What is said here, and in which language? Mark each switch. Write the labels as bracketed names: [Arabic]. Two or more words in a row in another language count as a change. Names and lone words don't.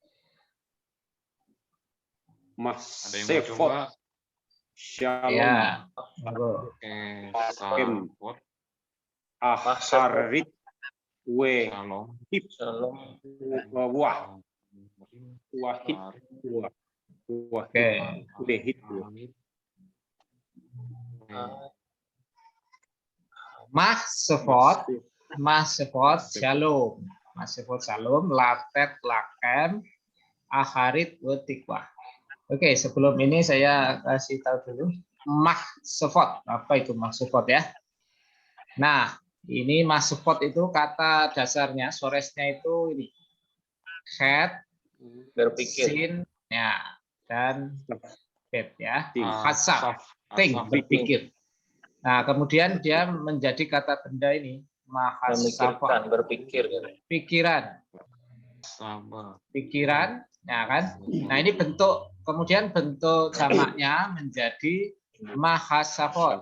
[Indonesian] Masefot. Shalom. Ya. Aharit. Shalom. Wahid. Oke. [Hebrew] מחשבות שלום. מחשבות שלום, לתת לכם, אחרית ותקוה. [Indonesian] Oke, sebelum ini saya kasih tahu dulu mahsufot. Apa itu mahsufot ya? Nah, ini mahsufot itu kata dasarnya, soresnya itu ini. Head, Berpikir. sin, ya, dan bet ya. Think. Hasab, Asaf. think, Asaf. berpikir. Nah, kemudian dia menjadi kata benda ini mahasafah, Memikirkan, berpikir. pikiran, Sabar. pikiran, ya kan? Nah, ini bentuk, kemudian bentuk jamaknya menjadi mahasafot.